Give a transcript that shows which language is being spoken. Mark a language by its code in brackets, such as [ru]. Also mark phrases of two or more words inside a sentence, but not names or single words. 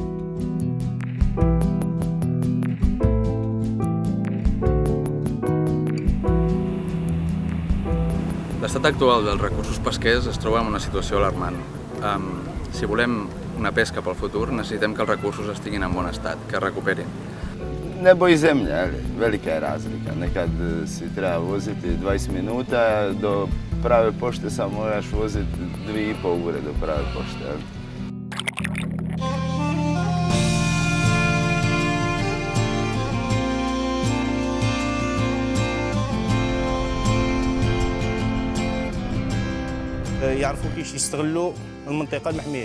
[ca] L'estat actual dels recursos pesquers es troba en una situació alarmant. Si volem una pesca pel futur, necessitem que els recursos estiguin en bon estat, que es recuperin. [sl] Nebo i zemlja, velika je razlika. Nekad si treba voziti 20 minuta, do prave pošte samo moraš voziti 2,5 ure do prave pošte. [ar] يعرفوا كيفاش يستغلوا المنطقة المحمية.